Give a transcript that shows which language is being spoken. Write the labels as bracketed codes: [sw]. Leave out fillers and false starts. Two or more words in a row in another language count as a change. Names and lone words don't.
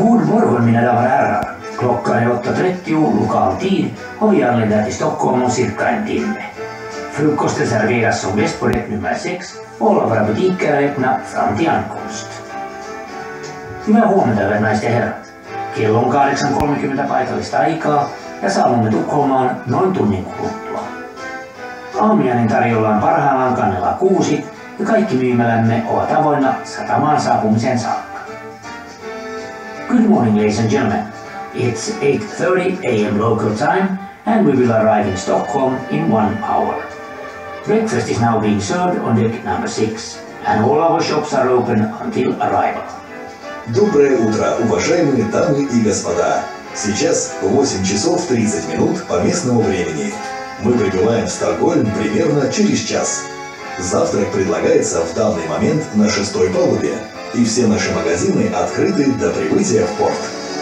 [sv] Morgon mina damer och herrar. Klockan är 8:30 lokal tid och vi anländer till Stockholm om cirka en timme. Frukosten serveras som bäst på däck nummer 6 och alla våra butiker är öppna fram till ankomst. [fi] Hyvää huomenta, hyvät naiset ja herrat. Kello on 8:30 paikallista aikaa ja saavumme Tukholmaan noin tunnin kuluttua. Aamiainen tarjollaan parhaillaan kannella 6 ja kaikki myymälämme ovat avoinna satamaan saapumisen saakka. [en] Good morning, ladies and gentlemen. It's 8:30 a.m. local time and we will arrive in Stockholm in 1 hour. Breakfast is now being served on deck number 6 and all our shops are open until arrival. [ru] Доброе утро, уважаемые дамы и господа. Сейчас 8 часов 30 минут по местному времени. Мы прибываем в Стокгольм примерно через час. Завтрак предлагается в данный момент на 6-й палубе, и все наши магазины открыты до прибытия в порт.